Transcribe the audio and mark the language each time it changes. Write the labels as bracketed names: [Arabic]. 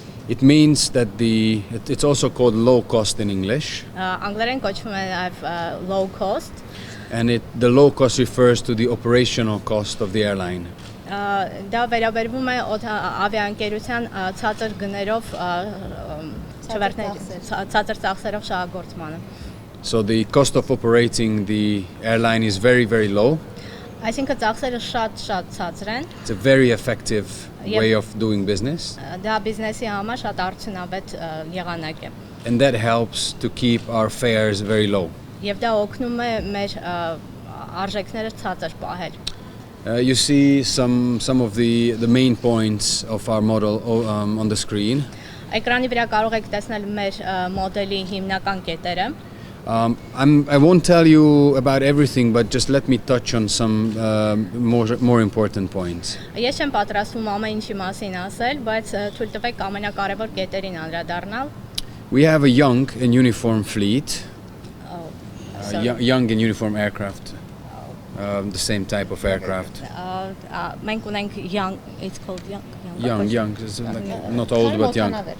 [English] It means that it's also called low cost in English. [Armenian] Անգլերեն կոչվում է նաև low cost. [English] And the low cost refers to the operational cost of the airline. [Armenian] Դա վերաբերվում է ավիաընկերության ցածր գներով ցածր ծախսերով շահագործմանը։ [English] So the cost of operating the airline is very, very low. [Armenian] Այսինքն ծախսերը շատ ցածր են։ [English] It's a very effective way of doing business. [Armenian] Դա բիզնեսի համար շատ արդյունավետ եղանակ է։ [English] And that helps to keep our fares very low. [Armenian] Եվ դա օգնում է մեր արժեքները ցածր պահել։ [English] You see some of the main points of our model on the screen. [Armenian] Էկրանի վրա կարող եք տեսնել մեր մոդելի հիմնական կետերը։ [English] I won't tell you about everything, but just let me touch on some more important points. [Armenian] Ես չեմ պատրաստվում ամեն ինչի մասին ասել, բայց թույլ տվեք ամենակարևոր կետերին անդրադառնալ։ [English] We have a young and uniform fleet. Young and uniform aircraft. The same type of aircraft. [Armenian] Մենք ունենք [English] young, it's called young. Young, it's like not old but young.